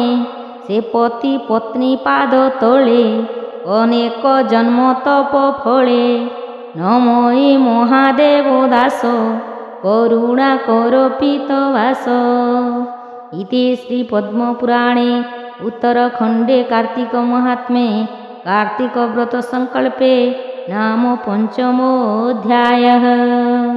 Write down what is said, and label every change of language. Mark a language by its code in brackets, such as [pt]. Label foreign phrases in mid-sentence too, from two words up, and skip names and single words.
[or] ସେ ପତି ପତ୍ନୀ ପାଦ ତଳେ ଅନେକ ଜନ୍ମ ତପ ଫଳେ। ନମୋ ମହାଦେବ ଦାସ କରୁଣା କର ପୀତବାସ। [sa] ଇତି ଶ୍ରୀ ପଦ୍ମପୁରାଣେ उत्तरखण्डे कार्तिक महात्म्ये कार्तिक व्रत संकल्पे नाम पंचमोऽध्यायः।